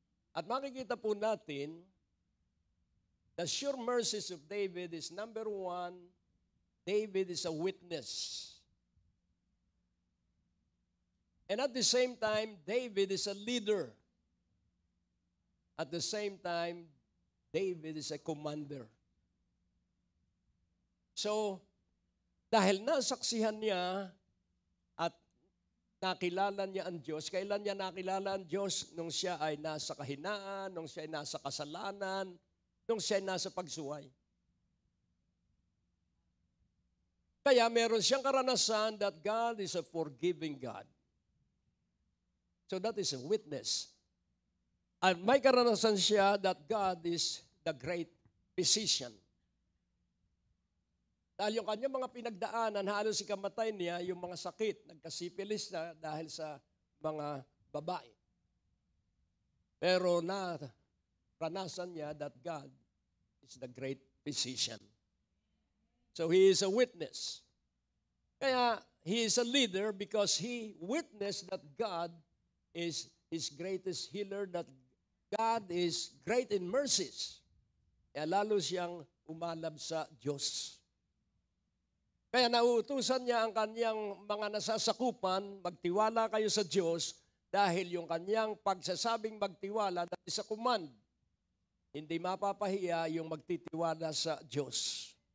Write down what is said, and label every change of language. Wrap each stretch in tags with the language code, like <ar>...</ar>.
<tl>At makikita po natin,</tl> <en>the sure mercies of David is number 1, David is a witness. And at the same time, David is a leader. At the same time, David is a commander.</en> <tl>So, dahil nasaksihan niya at nakilala niya ang Diyos, kailan niya nakilala ang Diyos? Nung siya ay nasa kahinaan, nung siya ay nasa kasalanan, nung siya ay nasa pagsuway. Kaya meron siyang karanasan</tl> <en>that God is a forgiving God. So that is a witness.</en> <tl>At may karanasan siya</tl> <en>that God is the great physician.</en> <tl>Dahil yung kanyang mga pinagdaanan, halos ikamatay niya yung mga sakit. Nagkasipilis na dahil sa mga babae. Pero naranasan niya</tl> <en>that God is the great physician. So he is a witness.</en> <tl>Kaya</tl> <en>he is a leader because he witnessed that God is his greatest healer, that God is great in mercies.</en> <tl>Kaya lalo siyang umalab sa Diyos. Kaya nauutusan niya ang kanyang mga nasasakupan, magtiwala kayo sa Diyos dahil yung kanyang pagsasabing magtiwala dahil sa command. Hindi mapapahiya yung magtitiwala sa Diyos.</tl>